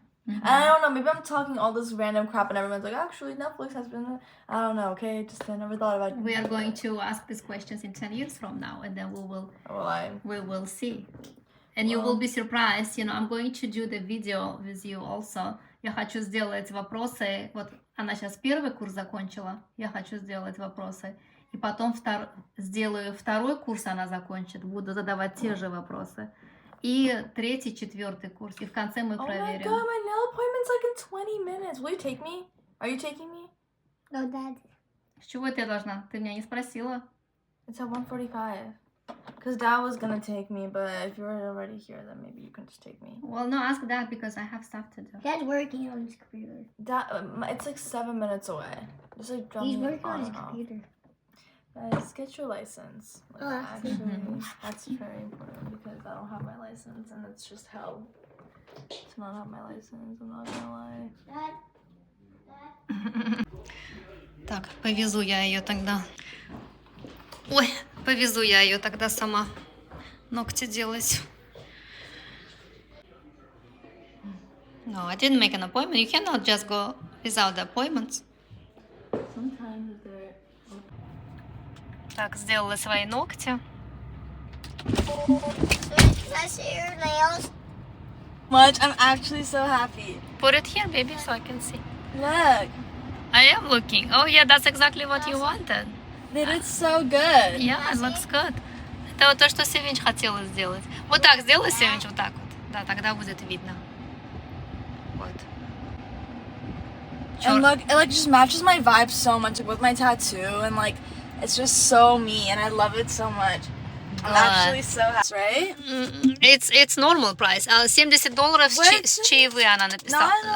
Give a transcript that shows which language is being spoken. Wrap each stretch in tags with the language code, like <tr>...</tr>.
<en>And I don't know, maybe I'm talking all this random crap and everyone's like, actually, Netflix has been, I don't know, okay? Just I never thought about it. We are going to ask these questions in 10 years from now, and then we will see. And you will be surprised, you know, I'm going to do the video with you also.</en> <ru>Я хочу сделать вопросы, вот она сейчас первый курс закончила, я хочу сделать вопросы, и потом сделаю второй курс, она закончит, буду задавать те же вопросы. И третий, четвертый курс. И в конце мы проверим.</ru> <en>Oh my god, my nail appointment's like in 20 minutes. Will you take me? Are you taking me? No, Dad.</en> <ru>С чего я должна? Ты меня не спросила.</ru> <en>It's at 1:45. Because Dad was gonna take me, but if you're already here, then maybe you can just take me. Well, no, ask Dad because I have stuff to do. Dad's working on his computer. Dad, it's like 7 minutes away. Just like drop He's me working on his and off. computer. Guys, get your license. Like, Oh, actually, that's very important because I don't have my license and it's just hell to not have my license. I'm not gonna lie. Dad.</en> <ru>Так, повезу я ее тогда. Ой, повезу я ее тогда сама ногти делать.</ru> <en>No, I didn't make an appointment. You cannot just go without the appointments. Sometimes they're...</en> <ru>Так, сделала свои ногти.</ru> <en>Can I see your nails? Much. I'm actually so happy. Put it here, baby, so I can see. Look, I am looking. Oh, yeah, that's exactly what you wanted. they did so good. Yeah, it looks good.</en> <ru>Это вот то, что Севинч хотела сделать. Вот так сделай, Севинч, вот так вот. Да, тогда будет видно. Вот.</ru> <en>And look, it like just matches my vibe so much like, with my tattoo and like it's just so me and I love it so much. I'm actually so happy, right? It's normal price.</en> <ru>$70 с чаевые она написала.</ru>